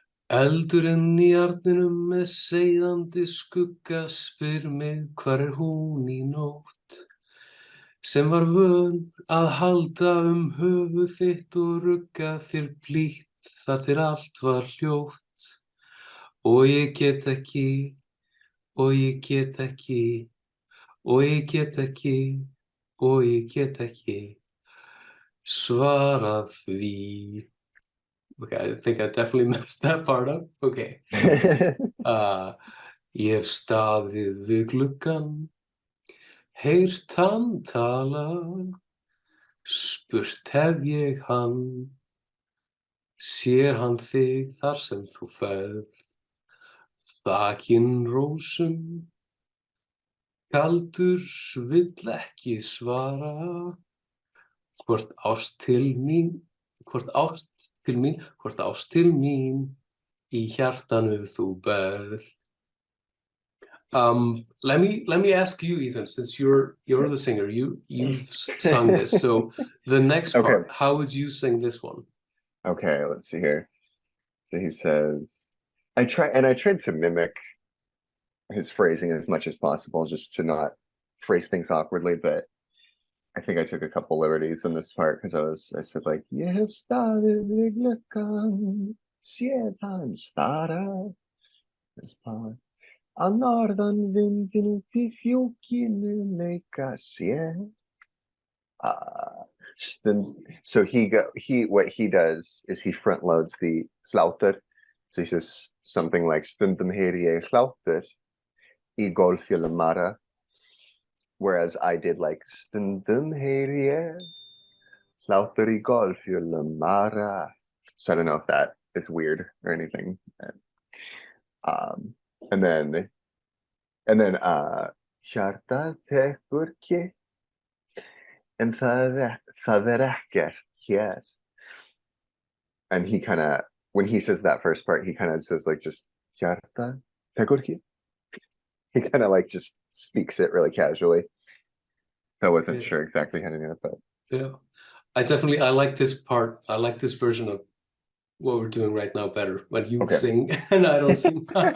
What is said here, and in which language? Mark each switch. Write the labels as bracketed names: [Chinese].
[Icelandic] Eldurinn í arninum með seiðandi skugga spyr mig hvar hún í nótt, sem var vön að halda höfuð þitt og rugga þér blítt þar til allt var hljótt. Og ég get ekki, og ég get ekki, og ég get ekki, og ég get ekki svarað því. [English] Okay, I think I definitely messed that part up. Okay. [Icelandic] Ég hef staðið við gluggann, heyrt hann tala, spurt hef ég hann, sér hann þig þar sem þú ferð, þakinn rósum, kaldur vill ekki svara, hvort ást til mín í hjartanu þú berð. [English] Let me ask you, Ethan, since you're the singer, you've sung this. So the next part, how would you sing this one? Okay, let's see here. So he says, I tried to mimic his phrasing as much as possible, just to not phrase things awkwardly, but I think I took a couple liberties in this part because I said like, [Icelandic] ég hef staðið við gluggann, séð hann stara, [English] this part, [Icelandic] að norðan vindinn út í fjúkinu leika sér. [English] So what he does is he front loads the hlátur. So he says something like [Icelandic] stundum heyri ég hlátur í golfjöllum mara. [English] Whereas I did like [Icelandic] stundum heyri ég hlátur í golfjöllum mara. [English] So I don't know if that is weird or anything. And then [Icelandic] hjartað tekur kipp, en það ekkert hér. [English] And he kind of, when he says that first part, he kind of says like just [Icelandic] hjartað tekur kipp. [English] He kind of like just speaks it really casually. So I wasn't sure exactly how to do it, but yeah, I like this part. I like this version of what we're doing right now better, when you sing and I don't sing.